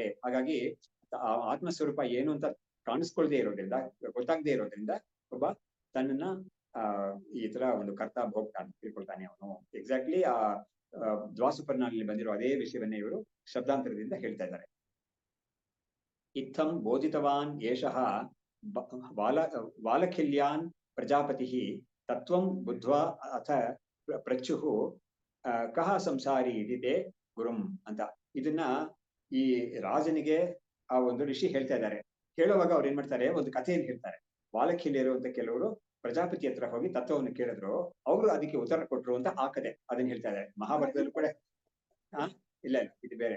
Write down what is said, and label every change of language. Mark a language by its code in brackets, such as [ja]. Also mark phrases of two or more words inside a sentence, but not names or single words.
[kn] ಹಾಗಾಗಿ ಆತ್ಮಸ್ವರೂಪ ಏನು ಅಂತ ಕಾಣಿಸ್ಕೊಳ್ದೇ ಇರೋದ್ರಿಂದ, ಗೊತ್ತಾಗದೇ ಇರೋದ್ರಿಂದ ಒಬ್ಬ ತನ್ನನ್ನ ಈ ತರ ಒಂದು ಕರ್ತ ಭೋಗ್ತಾ ತಿಳ್ಕೊಳ್ತಾನೆ ಅವನು. ಎಕ್ಸಾಕ್ಟ್ಲಿ ಆ ದ್ವಾಸುಪರ್ಣಲ್ಲಿ ಬಂದಿರೋ ಅದೇ ವಿಷಯವನ್ನೇ ಇವರು ಶಬ್ದಾಂತರದಿಂದ ಹೇಳ್ತಾ ಇದ್ದಾರೆ. [sa] ಇತ್ತಂ ಬೋಧಿತವಾನ್ ಏಷಃ ವಾಲಖಿಲ್ಯಾನ್ ಪ್ರಜಾಪತಿ ತತ್ವಂ ಬುದ್ಧ್ವಾ ಅಥ ಪ್ರಚ್ಯುಃ ಕಹ ಸಂಸಾರಿ ಇದಿದೆ ಗುರುಂ ಅಂತ. [kn] ಇದನ್ನ ಈ ರಾಜನಿಗೆ ಆ ಒಂದು ಋಷಿ ಹೇಳ್ತಾ ಇದ್ದಾರೆ. ಹೇಳುವಾಗ ಅವ್ರು ಏನ್ ಮಾಡ್ತಾರೆ, ಒಂದು ಕಥೆಯನ್ನು ಹೇಳ್ತಾರೆ. ವಾಲಖಿಲ್ಯರು ಅಂತ ಕೆಲವರು ಪ್ರಜಾಪತಿ ಹತ್ರ ಹೋಗಿ ತತ್ವವನ್ನು ಕೇಳಿದ್ರು, ಅವರು ಅದಕ್ಕೆ ಉತ್ತರ ಕೊಟ್ರು ಅಂತ ಆ ಕಥೆ ಅದನ್ನ ಹೇಳ್ತಾ ಇದ್ದಾರೆ. ಮಹಾಭಾರತದಲ್ಲೂ ಕೂಡ ಇಲ್ಲ ಇದು ಬೇರೆ.